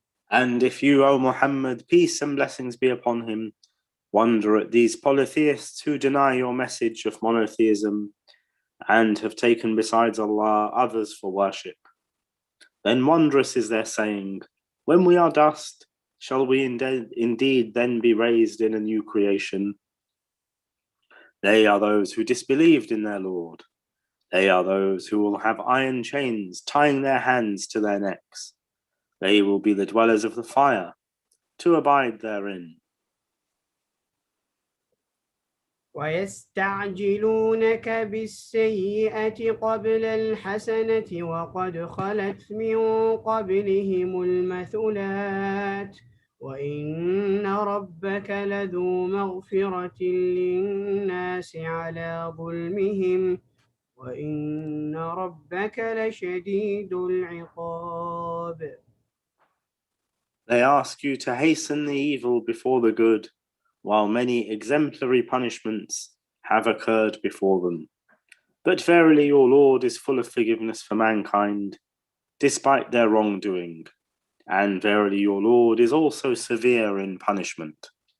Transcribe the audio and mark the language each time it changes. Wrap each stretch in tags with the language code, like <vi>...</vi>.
<en>And if you, O Muhammad, peace and blessings be upon him, wonder at these polytheists who deny your message of monotheism and have taken besides Allah others for worship, then wondrous is their saying, when we are dust, shall we indeed then be raised in a new creation? They are those who disbelieved in their Lord. They are those who will have iron chains tying their hands to their necks. They will be the dwellers of the fire, to abide therein.</en> <ar>ويستعجلونك بالسيئة قبل الحسنة وقد خلت من قبلهم المثلات وإن ربك لذو مغفرة للناس على ظلمهم وإن ربك لشديد العقاب.</ar> <en>They ask you to hasten the evil before the good, while many exemplary punishments have occurred before them. But verily your Lord is full of forgiveness for mankind, despite their wrongdoing, and verily your Lord is also severe in punishment.</en>